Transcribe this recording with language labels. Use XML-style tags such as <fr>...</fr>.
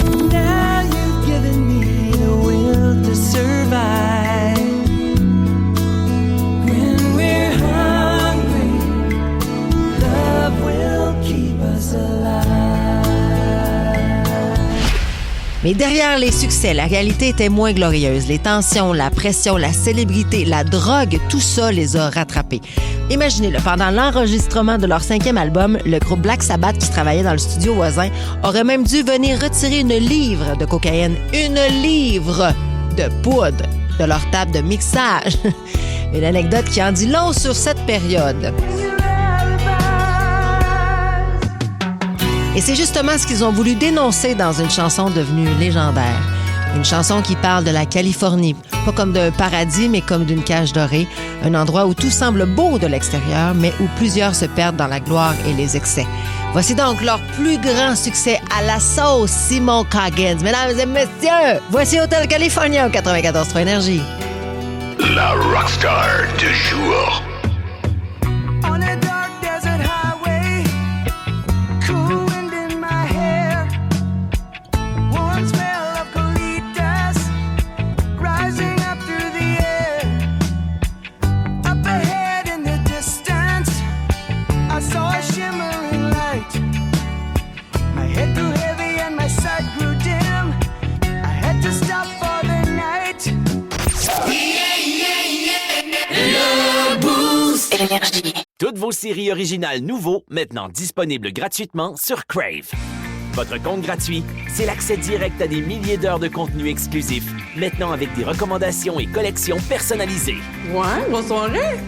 <en>Now you've given me the will to survive. When we're hungry, love will keep us alive.</en> <fr>Mais derrière les succès, la réalité était moins glorieuse. Les tensions, la pression, la célébrité, la drogue, tout ça les a rattrapés. Imaginez-le, pendant l'enregistrement de leur 5e album, le groupe Black Sabbath qui travaillait dans le studio voisin aurait même dû venir retirer 1 livre de cocaïne, 1 livre de poudre de leur table de mixage. Une anecdote qui en dit long sur cette période. Et c'est justement ce qu'ils ont voulu dénoncer dans une chanson devenue légendaire. Une chanson qui parle de la Californie, pas comme d'un paradis, mais comme d'une cage dorée, un endroit où tout semble beau de l'extérieur, mais où plusieurs se perdent dans la gloire et les excès. Voici donc leur plus grand succès à la sauce Simon Coggins. Mesdames et messieurs, voici Hotel California au 94.3 Énergie. La rockstar du jour.</fr> <en>On a dark desert highway, cool wind in my hair, warm smell of colitas rising up through the air. Up ahead in the distance, I saw a shimmering light. My head grew heavy and my sight grew dim. I had to stop for the night.</en> <fr>Le Boost Énergie. Toutes vos séries originales nouveaux, maintenant disponibles gratuitement sur Crave. Votre compte gratuit, c'est l'accès direct à des milliers d'heures de contenu exclusif, maintenant avec des recommandations et collections personnalisées. Ouais, bonne soirée.</fr>